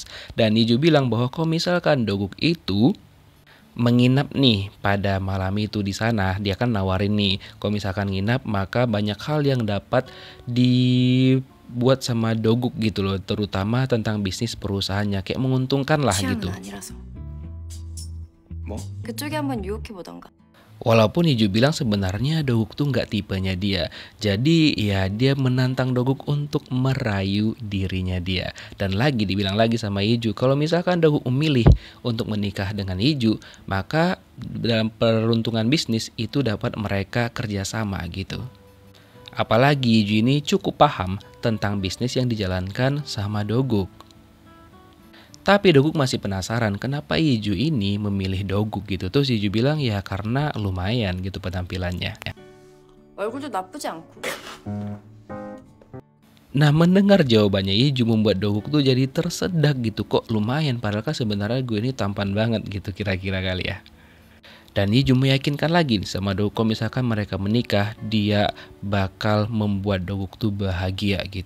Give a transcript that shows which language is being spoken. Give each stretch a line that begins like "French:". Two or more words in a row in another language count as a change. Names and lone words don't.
Indonesian: Dan Yeju bilang bahwa kalau misalkan Doguk itu menginap nih pada malam itu di sana, dia kan nawarin nih kalau misalkan nginap maka banyak hal yang dapat dibuat sama Doguk gitu loh, terutama tentang bisnis perusahaannya, kayak menguntungkan lah gitu.
Korean: 아니라서. 뭐? 그쪽에 한번 유혹해 보던가.
Indonesian: Walaupun Yeju bilang sebenarnya Doguk tuh nggak tipenya dia. Jadi ya dia menantang Doguk untuk merayu dirinya dia. Dan lagi dibilang lagi sama Yeju kalau misalkan Doguk memilih untuk menikah dengan Yeju, maka dalam peruntungan bisnis itu dapat mereka kerjasama gitu. Apalagi Yeju ini cukup paham tentang bisnis yang dijalankan sama Doguk. Tapi Doguk masih penasaran kenapa Yeju ini memilih Doguk gitu. Terus Yeju bilang ya karena lumayan gitu penampilannya.
Korean: 얼굴도 나쁘지 않고.
Indonesian: Nah mendengar jawabannya Yeju membuat Doguk tuh jadi tersedak gitu. Kok lumayan padahal kan sebenarnya gue ini tampan banget gitu kira-kira kali ya. Dan Yeju meyakinkan lagi sama Doguk kalau misalkan mereka menikah dia bakal membuat Doguk tuh bahagia gitu.